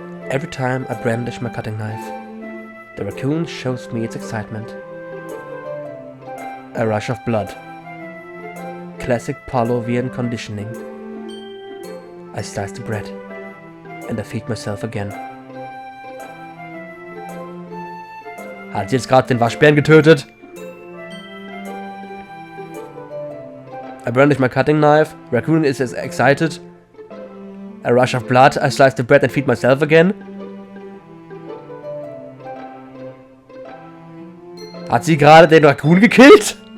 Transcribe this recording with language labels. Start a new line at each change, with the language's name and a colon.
English: Every time I brandish my cutting knife, the raccoon shows me its excitement. A rush of blood. Classic Pavlovian conditioning. I slice the bread, and I feed myself again.
German: Hat sie jetzt gerade den Waschbären getötet?
English: I brandish my cutting knife. Raccoon is as excited. A rush of blood. I slice the bread and feed myself again.
German: Hat sie gerade den Raccoon gekillt?